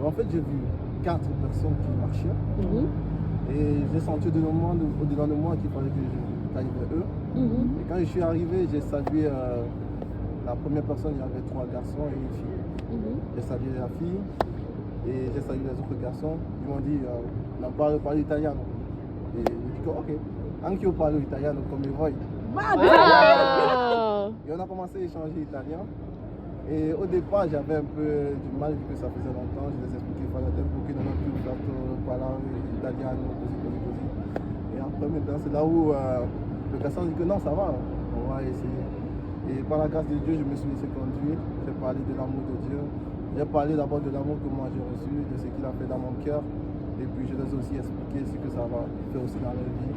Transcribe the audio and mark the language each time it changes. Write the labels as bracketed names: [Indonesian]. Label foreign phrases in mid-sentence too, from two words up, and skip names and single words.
[French] En fait, j'ai vu 4 personnes qui marchaient et j'ai senti au-delà de moi qu'il fallait que j'aille vers eux. Et quand je suis arrivé, j'ai salué la première personne, il y avait 3 garçons et une fille. J'ai salué la fille et j'ai salué les autres garçons. Ils m'ont dit, on parle italien. Et j'ai dit, [Italian] ok, anche io parlo italiano come voi. Wow! [French] Et on a commencé à échanger italien. Et au départ, j'avais un peu du mal vu que ça faisait longtemps. Je les expliquais qu'il fallait [Italian] tempo che non ho più fatto parlare italiano, così. [French] Et après, maintenant, c'est là où le garçon dit que non, ça va, on va essayer. Et par la grâce de Dieu, je me suis laissé conduire. J'ai parlé de l'amour de Dieu. J'ai parlé d'abord de l'amour que moi j'ai reçu, de ce qu'il a fait dans mon cœur. Et puis je les ai aussi expliqué ce que ça va faire aussi dans leur vie.